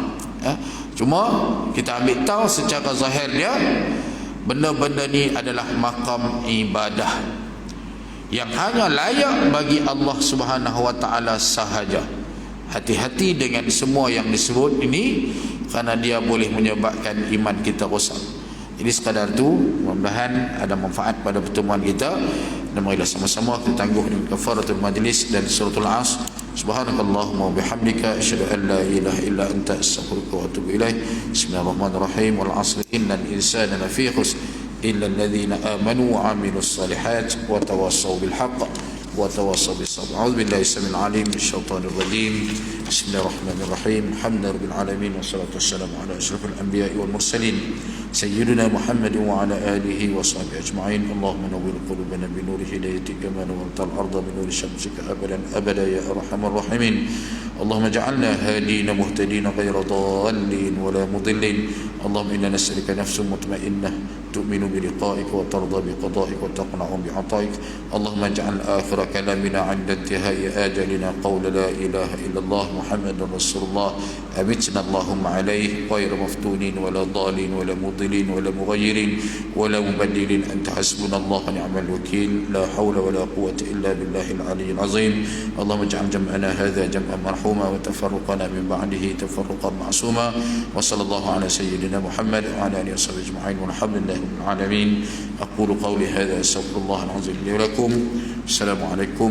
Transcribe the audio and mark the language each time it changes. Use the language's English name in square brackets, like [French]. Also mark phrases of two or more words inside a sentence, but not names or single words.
[Malay] Cuma kita ambil tahu secara zahir dia, benda-benda ni adalah makam ibadah yang hanya layak bagi Allah [Arabic] سبحانه وتعالى [Malay] sahaja. Hati-hati dengan semua yang disebut ini, kerana dia boleh menyebabkan iman kita rosak. Jadi sekadar tu, mudah-mudahan ada manfaat pada pertemuan kita, dan marilah sama-sama kita tangguh dengan [Arabic] كفارة المجلس [Malay] dan suratul Asr. [Arabic] سبحانك اللهم وبحمدك أشهد أن لا إله إلا أنت أستغفرك وأتوب إليك. بسم الله الرحمن الرحيم. والعصر إن الإنسان لفي خسر إلا الذين آمنوا وعملوا الصالحات وتواصوا بالحق وتواصوا بالصبر. أعوذ بالله السميع العليم من الشيطان الرجيم. بسم الله الرحمن الرحيم. الحمد لله العالمين والصلاة والسلام على أشرف الأنبياء والمرسلين سيدنا محمد وعلى آله وصحبه أجمعين. اللهم نور قلوبنا بنور هدايتك كما نورت الأرض بنور شمسك أبدا أبدا يا أرحم الراحمين. اللهم اجعلنا هادين مهتدين غير ضالين ولا مضلين. اللهم إنا نسألك نفسا مطمئنة تؤمن بلقائك وترضى بقضائك وتقنع بعطائك. اللهم اجعل آخر كلامنا عند انتهاء أجلنا قول لا إله إلا الله محمد رسول الله. أمتنا اللهم عليه غير مفتونين ولا ضالين ولا مضلين ولا مغيرين ولا مبدلين. أنت حسبنا الله ونعم الوكيل. لا حول ولا قوة إلا بالله العلي العظيم. اللهم اجعل جمعنا هذا جمعا مرحوما وتفرقنا من بعده تفرقا معصوما. وصلى الله على سيدنا محمد وعلى آله وصحبه أجمعين. والحمد لله رب العالمين. أقول قولي هذا أستغفر الله العظيم لي ولكم.